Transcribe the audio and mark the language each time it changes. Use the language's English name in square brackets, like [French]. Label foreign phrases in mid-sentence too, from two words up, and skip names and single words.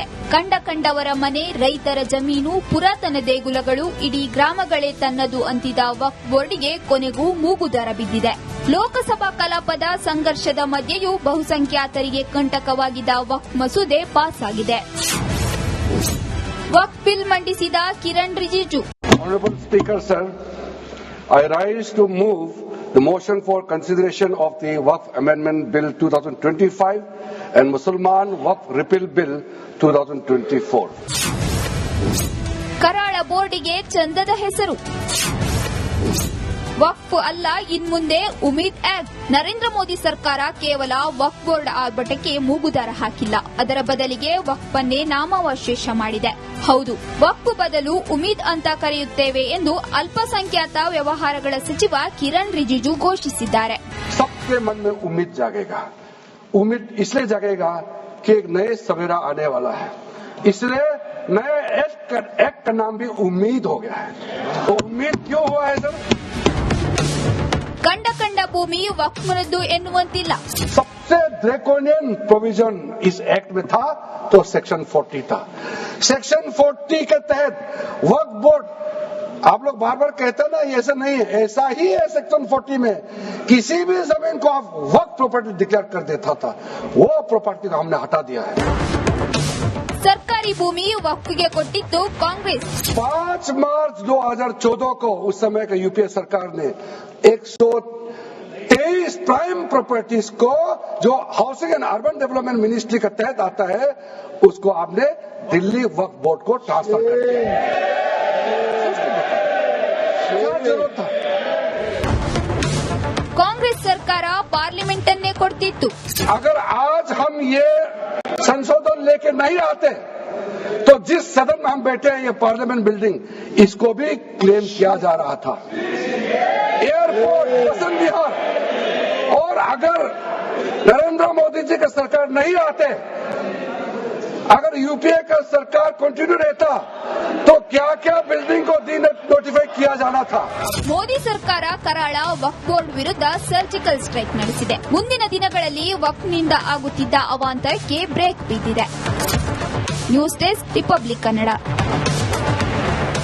[Kannada] ಕಂಡವರ ಮನೆ, ರೈತರ ಜಮೀನು, ಪುರಾತನ ದೇಗುಲಗಳು, ಇಡೀ ಗ್ರಾಮಗಳೇ ತನ್ನದು ಅಂತಿದ್ದ ವಕ್ಫ್ ಬೋರ್ಡ್ಗೆ ಕೊನೆಗೂ ಮೂಗುದಾರ ಬಿದ್ದಿದೆ. ಲೋಕಸಭಾ ಕಲಾಪದ ಸಂಘರ್ಷದ ಮಧ್ಯೆಯೂ ಬಹುಸಂಖ್ಯಾತರಿಗೆ ಕಂಟಕವಾಗಿದ್ದ ವಕ್ಫ್ ಮಸೂದೆ ಪಾಸ್ ಆಗಿದೆ. ವಕ್ಫ್ ಬಿಲ್ ಮಂಡಿಸಿದ ಕಿರಣ್ ರಿಜಿಜು. [English] Honorable Speaker, sir, I rise to move the motion for consideration of the Waqf Amendment Bill 2025 and Musalman Waqf Repeal Bill 2024. [Kannada] ಕರಾಳ ಬೋರ್ಡಿಗೆ ಚಂದದ ಹೆಸರು. ವಕ್ಫ್ ಅಲ್ಲ, ಇನ್ಮುಂದೆ ಉಮೀದ್ ಆಕ್ಟ್. ನರೇಂದ್ರ ಮೋದಿ ಸರ್ಕಾರ ಕೇವಲ ವಕ್ಫ್ ಬೋರ್ಡ್ ಆರ್ಭಟಕ್ಕೆ ಮೂಗುದಾರ ಹಾಕಿಲ್ಲ, ಅದರ ಬದಲಿಗೆ ವಕ್ಫ್ ಅನ್ನೇ ನಾಮವಶೇಷ ಮಾಡಿದೆ. ಹೌದು, ವಕ್ಫ್ ಬದಲು ಉಮೀದ್ ಅಂತ ಕರೆಯುತ್ತೇವೆ ಎಂದು ಅಲ್ಪಸಂಖ್ಯಾತ ವ್ಯವಹಾರಗಳ ಸಚಿವ ಕಿರಣ್ ರಿಜಿಜು ಘೋಷಿಸಿದ್ದಾರೆ. [Hindi] सबके मन में उम्मीद जागेगा। उम्मीद इसलिए जागेगा कि एक नए सवेरा आने वाला है, इसलिए नए एक्ट का नाम भी उम्मीद हो गया है। तो उम्मीद क्यों हुआ है सर? [Kannada] ಕಂಡ ಭೂಮಿ ವಕ್ಫ್ನದ್ದು ಎನ್ನುವಂತಿಲ್ಲ. [Hindi] सबसे [English] draconian provision [Hindi] इस एक्ट में था तो सेक्शन 40 था। सेक्शन 40 के तहत वक्फ बोर्ड, आप लोग बार बार कहते हैं ना ऐसा नहीं है, ऐसा ही है। सेक्शन 40 में किसी भी जमीन को आप वक्फ [English] property declare [Hindi] कर देता था, वो प्रॉपर्टी को हमने हटा दिया है। [Kannada] ಸರ್ಕಾರಿ ಭೂಮಿ ವಕ್ಫ್ಗೆ ಕೊಟ್ಟಿದ್ದು ಕಾಂಗ್ರೆಸ್ [Hindi] 5 मार्च 2014 को उस समय का यूपीए सरकार ने 123 [English] prime properties [Hindi] को जो हाउसिंग एंड अर्बन डेवलपमेंट मिनिस्ट्री के तहत आता है उसको आपने दिल्ली वक्फ बोर्ड को ट्रांसफर कर दिया। क्या जरूरत था? [Kannada] ಕಾಂಗ್ರೆಸ್ ಸರ್ಕಾರ ಪಾರ್ಲಿಮೆಂಟ್ ಅನ್ನೇ ಕೊಡ್ತಿತ್ತು। [Hindi] अगर आज हम ये संशोधन लेके नहीं आते तो जिस सदन में हम बैठे हैं ये [English] parliament building [Hindi] इसको भी क्लेम किया जा रहा था। एयरपोर्ट बसंत विहार और अगर नरेंद्र मोदी जी का सरकार नहीं आते अगर यूपीए का सरकार कंटिन्यू रहता तो क्या क्या बिल्डिंग को नोटिफाई किया जाना था। [Kannada] ಮೋದಿ ಸರ್ಕಾರ ಕರಾಳ ವಕ್ಫ್ ಬೋರ್ಡ್ ವಿರುದ್ಧ [English] surgical strike [Kannada] ನಡೆಸಿದೆ। ಮುಂದಿನ ದಿನಗಳಲ್ಲಿ ವಕ್ಫ್ನಿಂದ ಆಗುತ್ತಿದ್ದ ಅವಾಂತರಕ್ಕೆ ಬ್ರೇಕ್ ಬಿದ್ದಿದೆ। [English] news desk [Kannada] ರಿಪಬ್ಲಿಕ್ ಕನ್ನಡ।